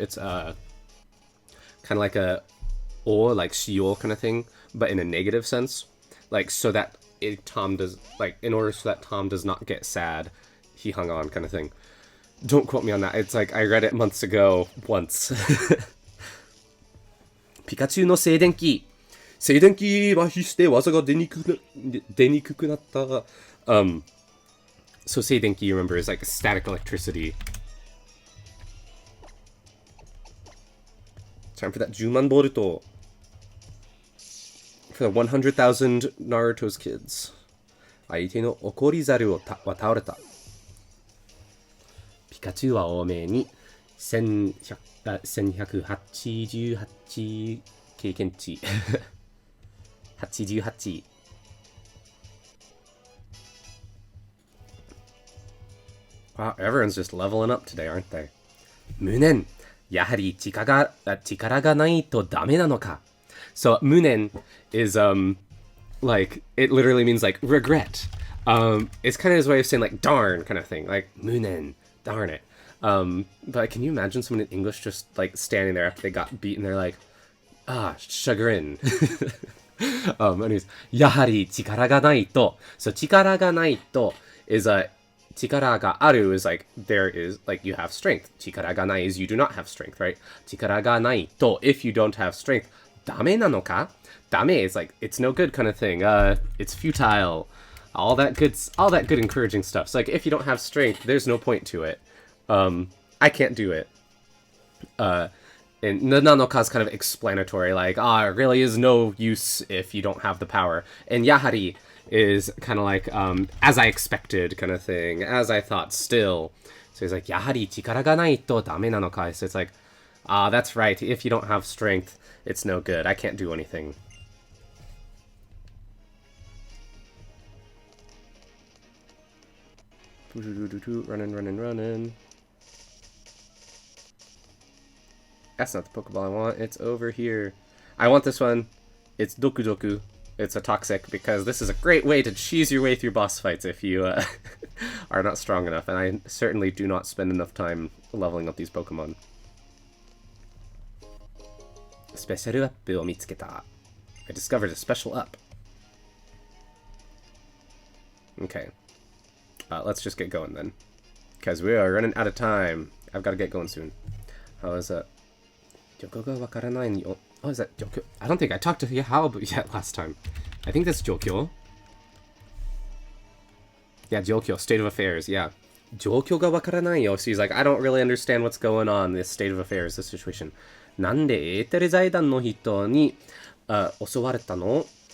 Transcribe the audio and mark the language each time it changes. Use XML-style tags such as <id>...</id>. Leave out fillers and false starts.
<en>It's kind of like a or like shio kind of thing, but in a negative sense, like so that Tom does, like, in order so that Tom does not get sad, he hung on kind of thing. Don't quote me on that. It's like, I read it months ago, once.</en> <ja>Pikachu no seidenki. Seidenki麻痺して技が出にくくなった.</ja> <en>So seidenki, you remember, is like static electricity. Time for that Juman Boruto. For the 100,000 Naruto's kids.</en> <ja>相手の怒り猿は倒れた。ピカチュウは多めに1188経験値。 88。</ja> <en>Wow, everyone's just leveling up today, aren't they?</en> <ja>無念。やはり力がないとダメなのか。</ja> <en>So, 無念 is, like, it literally means, like, regret. It's kind of his way of saying, like, darn kind of thing. Like, 無念, darn it. But can you imagine someone in English just, like, standing there after they got beaten? They're like, chagrin. Anyways,</en> <ja>やはり力がないと.</ja> <en>So,</en> <ja>力がないと</ja> <en>is,</en> <ja>力がある</ja> <en>is like, there is, like, you have strength. 力がない is you do not have strength, right? 力がないと, if you don't have strength,</en> <ja>ダメなのか?</ja> <en>ダメ is like, it's no good kind of thing. It's futile. All that good encouraging stuff. So like, if you don't have strength, there's no point to it. I can't do it. And なのか is kind of explanatory, like, it really is no use if you don't have the power. And やはり is kind of like, as I expected kind of thing, as I thought still. So he's like,</en> <ja>やはり力がないとダメなのか?</ja> <en>So it's like, that's right. If you don't have strength, it's no good. I can't do anything. Running. That's not the Pokeball I want. It's over here. I want this one. It's Doku. It's a toxic, because this is a great way to cheese your way through boss fights if you are not strong enough. And I certainly do not spend enough time leveling up these Pokemon. Special up</en> <ja>を見つけた.</ja> <en>I discovered a special up. Okay. Let's just get going then. Because we are running out of time. I've got to get going soon. How is that? Oh, is that Jokyo? I don't think I talked to Yahao yet last time. I think that's Jokyo. Yeah, Jokyo, state of affairs, yeah.</en> <ja>Jokyo ga wakaranai yo.</ja> <en>So he's like, I don't really understand what's going on, this state of affairs, this situation.</en> <ja>なんでエーテル財団の人に襲われたの?</ja>